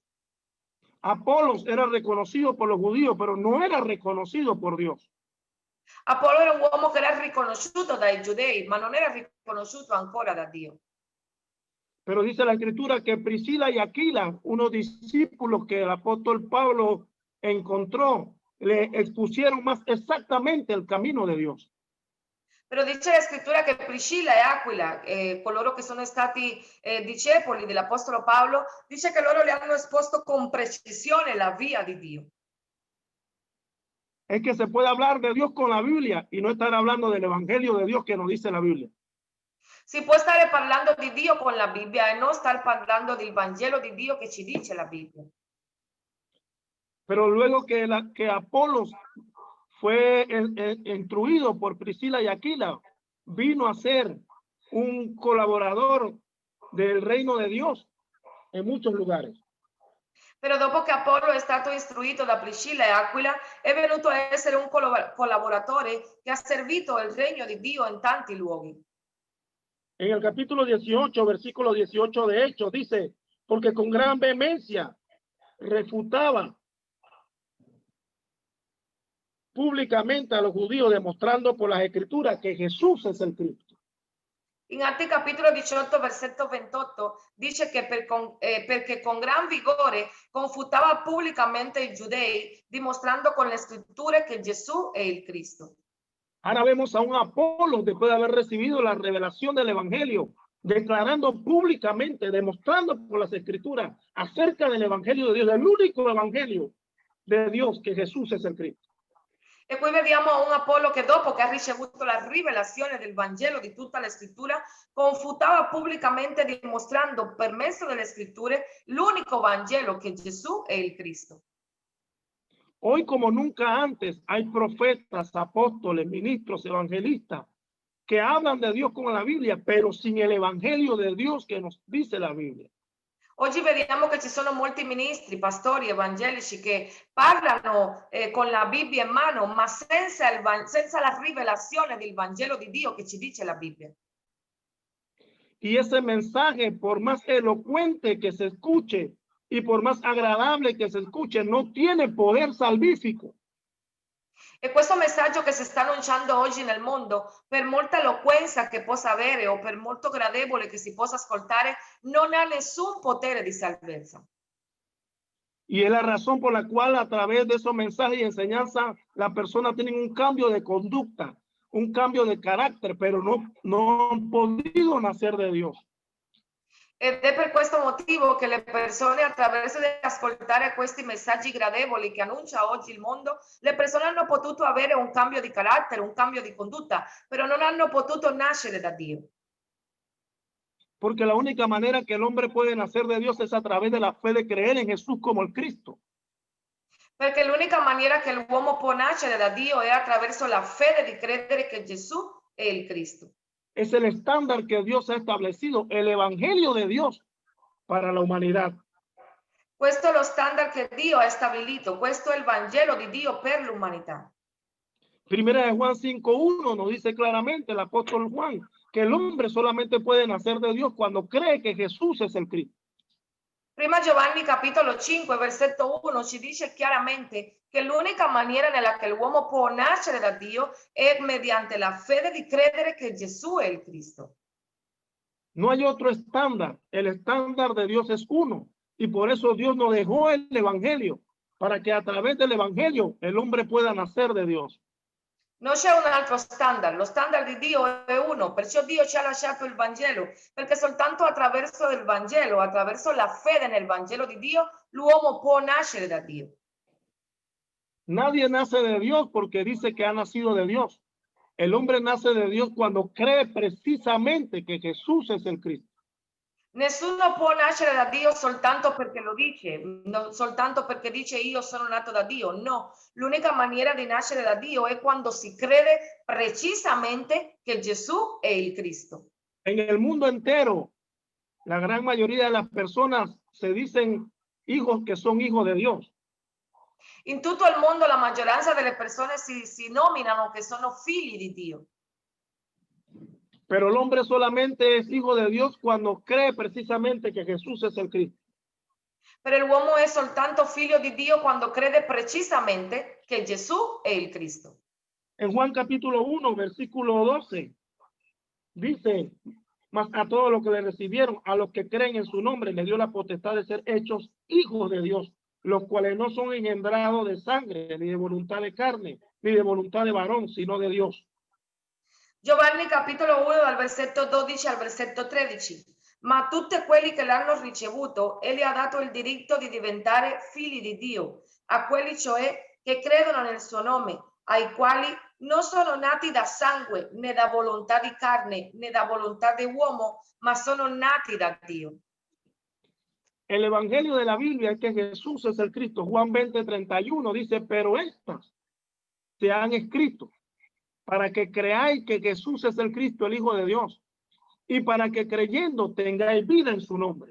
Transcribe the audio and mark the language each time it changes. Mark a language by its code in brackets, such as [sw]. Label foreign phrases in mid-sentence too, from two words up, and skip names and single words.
[es] Apolos era reconocido por los judíos, pero no era reconocido por Dios. [it] Apollo era un uomo che era riconosciuto dai giudei, ma non era riconosciuto ancora da Dio. [es] Pero dice la escritura que Priscila y Aquila, unos discípulos que el apóstol Pablo encontró, le expusieron más exactamente el camino de Dios. [it] Però dice la scrittura che Priscilla e Aquila, coloro che sono stati discepoli dell'Apostolo Paolo, dice che loro le hanno esposto con precisione la via di Dio. [es] Es que se puede hablar de Dios con la Biblia y no estar hablando del evangelio de Dios que nos dice la Biblia. [it] Si può stare parlando di Dio con la Bibbia e non star parlando del Vangelo di Dio che ci dice la Bibbia. [es] Pero luego que Apolos fue instruido por Priscila y Aquila, vino a ser un colaborador del reino de Dios en muchos lugares. [it] Però dopo che Apollo è stato istruito da Priscilla e Aquila, è venuto a essere un collaboratore che ha servito il regno di Dio in tanti luoghi. [es] En el capítulo 18, versículo 18 de Hechos, dice, porque con gran vehemencia refutaba públicamente a los judíos, demostrando por las escrituras que Jesús es el Cristo. [it] In Atti capitolo 18, versetto 28, dice che perché con gran vigore confutava pubblicamente i giudei, dimostrando con le scritture che Gesù è il Cristo. [es] Ahora vemos a un Apolo después de haber recibido la revelación del evangelio, declarando públicamente, demostrando por las escrituras acerca del evangelio de Dios, el único evangelio de Dios, que Jesús es el Cristo. [it] E qui vediamo un Apollo che dopo che ha ricevuto la rivelazione del Vangelo di tutta la scrittura, confutava pubblicamente dimostrando per mezzo delle scritture l'unico Vangelo che Gesù è il Cristo. [es] Hoy como nunca antes hay profetas, apóstoles, ministros, evangelistas que hablan de Dios con la Biblia, pero sin el evangelio de Dios que nos dice la Biblia. [it] Oggi vediamo che ci sono molti ministri, pastori, evangelici che parlano con la Bibbia in mano, ma senza la rivelazione del Vangelo di Dio che ci dice la Bibbia. [es] Y ese mensaje, por más elocuente que se escuche y por más agradable que se escuche, no tiene poder salvífico. [it] E questo messaggio che si sta annunciando oggi nel mondo, per molta eloquenza che possa avere o per molto gradevole che si possa ascoltare, non ha nessun potere di salvezza. [es] Y es la razón por la cual a través de esos mensajes y enseñanzas la persona tiene un cambio de conducta, un cambio de carácter, pero no han podido nacer de Dios. [it] Ed è per questo motivo che le persone, attraverso di ascoltare questi messaggi gradevoli che annuncia oggi il mondo, le persone hanno potuto avere un cambio di carattere, un cambio di condotta, però non hanno potuto nascere da Dio. [es] Porque la única manera que el hombre puede nacer de Dios es a través de la fe de creer en Jesús como el Cristo. [it] Perché l'unica maniera che l'uomo può nascere da Dio è attraverso la fede di credere che Gesù è il Cristo. [es] Es el estándar que Dios ha establecido, el evangelio de Dios para la humanidad. [it] Questo è lo standard che Dio ha stabilito, questo è il Vangelo di Dio per l'umanità. [es] Primera de Juan 5:1 nos dice claramente el apóstol Juan que el hombre solamente puede nacer de Dios cuando cree que Jesús es el Cristo. [it] Prima Giovanni capitolo 5 versetto 1 ci dice chiaramente che l'unica maniera nella che l'uomo può nascere da Dio è mediante la fede di credere che Gesù è il Cristo. [es] No hay otro estándar, el estándar de Dios es uno y por eso Dios nos dejó el evangelio para que a través del evangelio el hombre pueda nacer de Dios. [it] Non c'è un altro standard, lo standard di Dio è uno, perciò Dio ci ha lasciato il Vangelo, perché soltanto attraverso il Vangelo, attraverso la fede nel Vangelo di Dio, l'uomo può nascere da Dio. [es] Nadie nace de Dios porque dice que ha nacido de Dios. El hombre nace de Dios cuando cree precisamente que Jesús es el Cristo. [it] Nessuno può nascere da Dio soltanto perché lo dice, soltanto perché dice io sono nato da Dio. No, l'unica maniera di nascere da Dio è quando si crede precisamente che Gesù è il Cristo. [es] En el mundo entero, la gran mayoría de las personas se dicen hijos que son hijos de Dios. [it] In tutto il mondo la maggioranza delle persone si nominano che sono figli di Dio. [es] Pero el hombre solamente es hijo de Dios cuando cree precisamente que Jesús es el Cristo. [it] Però l'uomo è soltanto figlio di Dio quando crede precisamente che Gesù è il Cristo. [es] En Juan capítulo 1, versículo 12, dice, mas a todos los que le recibieron, a los que creen en su nombre, le dio la potestad de ser hechos hijos de Dios, los cuales no son engendrados de sangre, ni de voluntad de carne, ni de voluntad de varón, sino de Dios. [it] Giovanni capitolo 1 dal versetto 12 al versetto 13. Ma a tutti quelli che l'hanno ricevuto, egli ha dato il diritto di diventare figli di Dio, a quelli cioè che credono nel suo nome, ai quali non sono nati da sangue, né da volontà di carne, né da volontà di uomo, ma sono nati da Dio. [es] El evangelio de la Biblia es que Jesús es el Cristo. Juan 20:31 dice, pero estas se han escrito para que creáis que Jesús es el Cristo, el Hijo de Dios, y para que creyendo tengáis vida en su nombre.